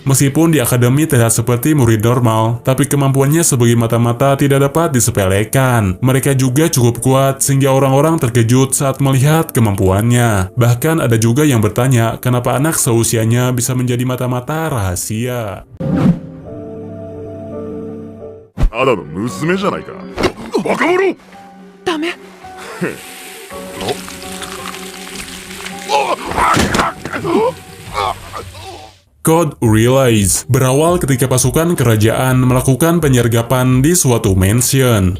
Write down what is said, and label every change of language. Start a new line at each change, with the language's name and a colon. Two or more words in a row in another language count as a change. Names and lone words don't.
Indonesian: Meskipun di akademi terlihat seperti murid normal, tapi kemampuannya sebagai mata-mata tidak dapat disepelekan. Mereka juga cukup kuat sehingga orang-orang terkejut saat melihat kemampuannya. Bahkan ada juga yang bertanya kenapa anak seusianya bisa menjadi mata-mata rahasia.
Japanese: ただの娘じゃないか。バカ者！ダメ。
Indonesian: Code Realize berawal ketika pasukan kerajaan melakukan penyergapan di suatu mansion.